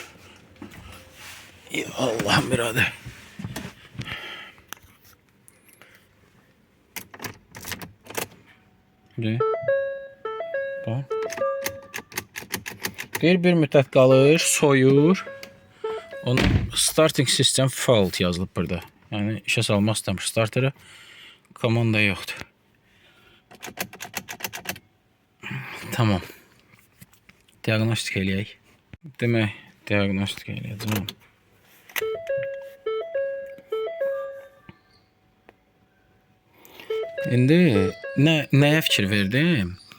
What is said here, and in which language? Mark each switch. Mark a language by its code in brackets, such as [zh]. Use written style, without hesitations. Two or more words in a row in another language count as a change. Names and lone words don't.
[az] Ya Allah'ım birader. Bir müddət qalır, soyur. Onun [en] starting system fault [az] yazılıb burada. Yəni işə salmaq istəmir starterə. Komanda yoxdur. Tamam. Diagnostik eləyək. Demək, diagnostik eləyəcəm. İndi nəyə fikir verdim?